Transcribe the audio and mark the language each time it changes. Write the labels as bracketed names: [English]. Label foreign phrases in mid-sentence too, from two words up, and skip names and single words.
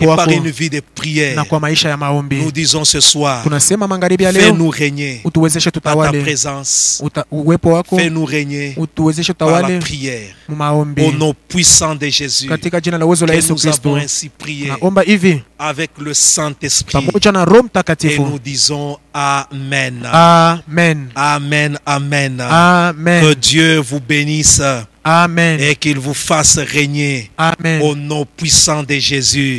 [French] une vie de prière. [Swahili] na kwa maisha ya maombi. [French] Nous disons ce soir, [Swahili] Tunasema magharibi ya leo, [French] fais-nous régner [Swahili] utuwezeshe [French] par ta [Swahili] tutawale [French] présence. [Swahili] uwepo wako, [French] Fais-nous régner [Swahili] utuwezeshe [French] par la [Swahili] tutawale [French] prière. [Swahili] mu maombi [French] Au nom puissant de Jésus, [Swahili] katika jina la uwezo la [French] que [Swahili] Yesu [French] nous avons [Swahili] Kristo. [French] ainsi prié [Swahili] Naomba hivi [French] avec le Saint-Esprit. [Swahili] pamoja na Roho [French] Et [Swahili] Mtakatifu. [French] nous disons Amen. [Swahili] Amen. [French] Amen, amen. [Swahili] Amen. [French] Que Dieu vous bénisse. [Swahili] Amen. [French] et qu'il vous fasse régner [Swahili] Amen. [French] au nom puissant de Jésus.